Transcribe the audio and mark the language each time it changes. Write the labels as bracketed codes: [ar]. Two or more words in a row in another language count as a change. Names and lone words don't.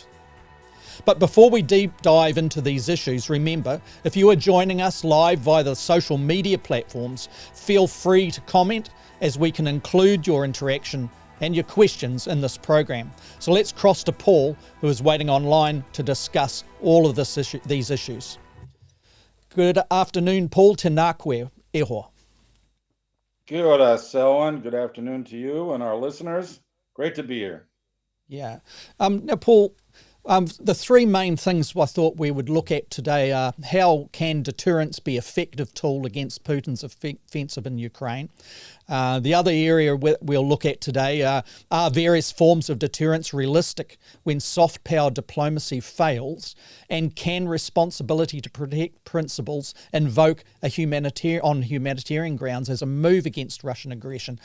[en] But before we deep dive into these issues, remember, if you are joining us live via the social media platforms, feel free to comment, as we can include your interaction and your questions in this program. So let's cross to Paul, who is waiting online to discuss all of these issues. Good afternoon, Paul. [mi] Tēnā koe iho. Kia ora, Selwyn. [en] Good afternoon to you and our listeners. Great to be here. Yeah. Now, Paul, the three main things I thought we would look at today are how can deterrence be an effective tool against Putin's offensive in Ukraine? The other area we'll look at today are various forms of deterrence realistic when soft power diplomacy fails, and can responsibility to protect principles invoke on humanitarian grounds as a move against Russian aggression?